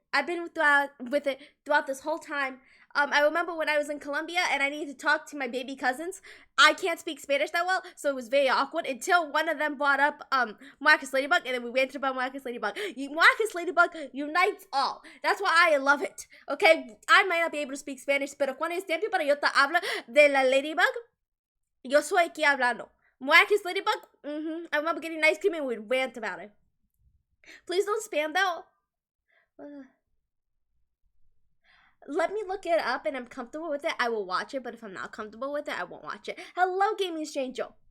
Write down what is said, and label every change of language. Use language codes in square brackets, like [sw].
[en] I've been with it throughout this whole time. I remember when I was in Colombia and I needed to talk to my baby cousins. I can't speak Spanish that well, so it was very awkward until one of them brought up Miraculous Ladybug, and then we ranted about Miraculous Ladybug. Miraculous Ladybug unites all. That's why I love it. Okay, I might not be able to speak Spanish, [es] pero cuando es tiempo para yo te hablo de la Ladybug, yo soy aquí hablando. [en] Miraculous Ladybug, I remember getting ice cream and we'd rant about it. Please don't spam though. Let me look it up, and I'm comfortable with it, I will watch it. But if I'm not comfortable with it, I won't watch it. Hello, Gaming Stranger.